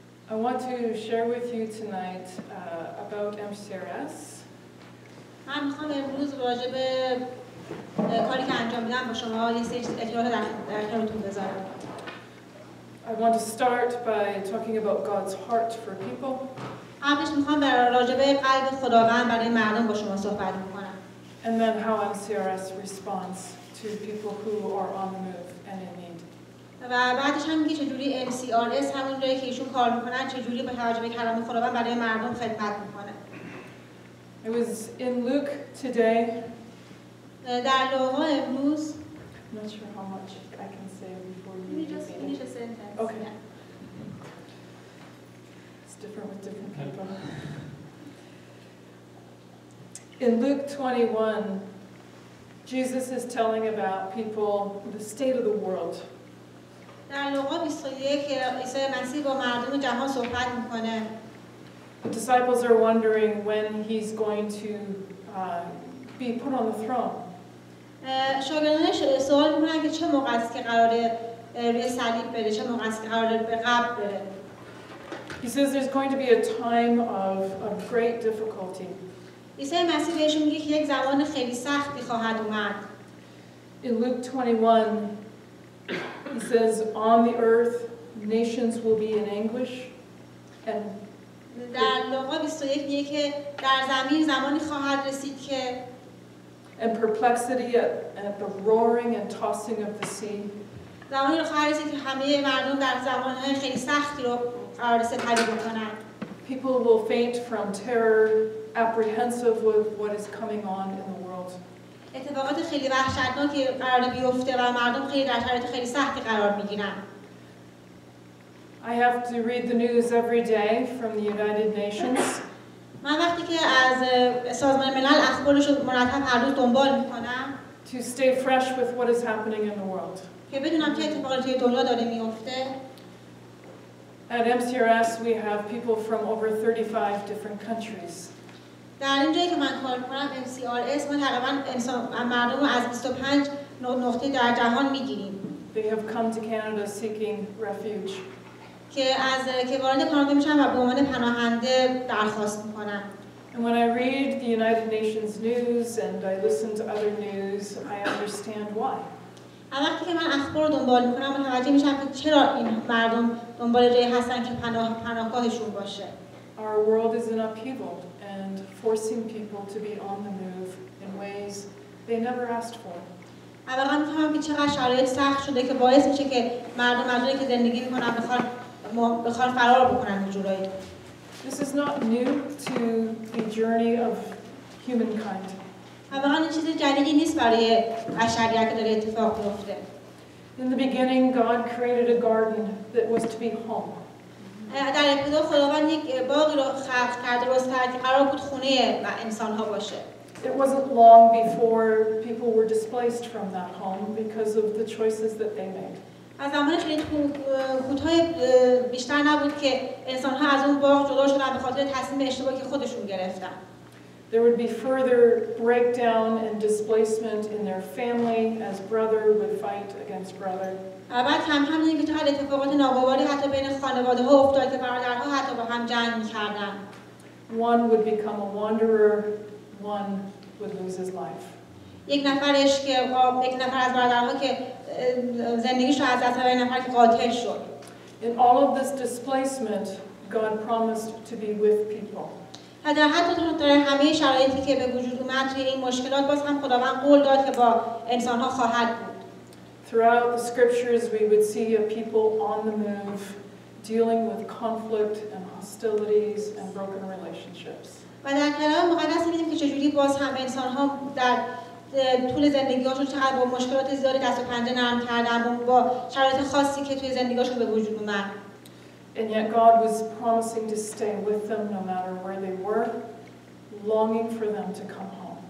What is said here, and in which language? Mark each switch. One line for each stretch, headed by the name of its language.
English: I want to share with you tonight about MCRS.
Persian: من میخوام امروز راجع به کاری که انجام میدم با شما یه سری اطلاعات در اختیارتون بذارم.
English: I want to start by talking about God's heart for people.
Persian: قبلش میخوام راجع به قلب خداوند برای مردم با شما صحبت میکنم.
English: And then how MCRS responds to people who are on the move and in need.
Persian: و بعدش هم میگه چجوری MCRS همون جایی که ایشون کار میکنن چجوری با توجه به کلام خداوند برای مردم خدمت میکنه.
English: I was in Luke today.
Persian: در لوقا امروز
English: I'm not sure how much I can say before you just finish a sentence. Okay. Yeah. It's different with different people. In Luke 21, Jesus is telling about people, the state of the world.
Persian: در لوقا 21 که عیسی مسیح با مردم جهان صحبت میکنه.
English: The disciples are wondering when he's going to be put on the throne.
Persian: شاگردانش سوال میکنن که چه موقع است که قراره روی صلیب بره، چه موقع است که قراره به قبر بره.
English: He says there's going to be a time of great difficulty.
Persian: عیسی مسیح بهشون میگه که یک زمان خیلی سختی خواهد اومد.
English: In Luke 21, he says, on the earth, nations will be in anguish. And
Persian: در لوقا 21 میگه که در زمین زمانی خواهد رسید که
English: and perplexity at the roaring and tossing of the sea.
Persian: زمانی خواهد رسید که همه مردم در زمانهای خیلی سختی رو قرار سپری بکنن.
English: People will faint from terror, apprehensive with what is coming on in the world.
Persian: اتفاقات خیلی وحشتناکی قرار بیفته و مردم خیلی در شرایط خیلی سختی قرار میگیرن.
English: I have to read the news every day from the United Nations.
Persian: من وقتی که از سازمان ملل اخبارش رو مرتب هر روز دنبال میکنم
English: to stay fresh with what is happening in the world.
Persian: که بدونم چه اتفاقاتی توی دنیا داره میفته.
English: At MCRS we have people from over 35 different countries.
Persian: در این جایی که من کار میکنم MCRS ما تقریبا مردم رو از 25 نقطه در جهان میگیریم.
English: They have come to Canada seeking refuge.
Persian: که وارد کانادا میشن و به عنوان پناهنده درخواست میکنن.
English: And when I read the United Nations news and I listen to other news, I understand why.
Persian: وقتی که من اخبار رو دنبال میکنم متوجه میشم که چرا این مردم دنبال جایی هستن که پناهگاهشون باشه.
English: Our world is in upheaval and forcing people to be on the move in ways they never asked for.
Persian: واقعا میفهمم که چقدر شرایط سخت شده که باعث میشه که مردم از جایی که زندگی میکنن بخوان فرار بکنن به جورایی.
English: This is not new to the journey of humankind.
Persian: واقعا این چیز جدیدی نیست برای بشریت که داره اتفاق میفته.
English: In the beginning, God created a garden that was to be home.
Persian: در ابتدا خداوند یک باغی رو خلق کرد، درست کرد که قرار بود خونه انسان‌ها باشه.
English: It wasn't long before people were displaced from that home because of the choices that they made.
Persian: از زمان خیلی کوتاه بیشتر نبود که انسان‌ها از اون باغ جدا شدن به خاطر تصمیم اشتباهی که خودشون گرفتن.
English: There would be further breakdown and displacement in their family as brother would fight against brother.
Persian: بعد کم کم دیدیم که چقدر اتفاقات ناگواری حتی بین خانواده‌ها افتاد که برادرها حتی با هم جنگ می‌کردن.
English: One would become a wanderer, one would lose his life.
Persian: یک نفر از برادرها که زندگیش رو از دست داد، یک نفر که قاتل شد.
English: In all of this displacement, God promised to be with people.
Persian: در حتی در همه شرایطی که به وجود اومد توی این مشکلات باز هم خداوند قول داد که با انسان‌ها خواهد بود.
English: Throughout the scriptures, we would see a people on the move, dealing with conflict and hostilities and broken relationships.
Persian: و در کلام مقدس می‌بینیم که چجوری باز هم انسان‌ها در طول زندگی‌هاشون چقدر با مشکلات زیادی دست و پنجه نرم کردن با شرایط خاصی که توی زندگی‌هاشون به وجود اومد.
English: And yet God was promising to stay with them no matter where they were, longing for them to come home.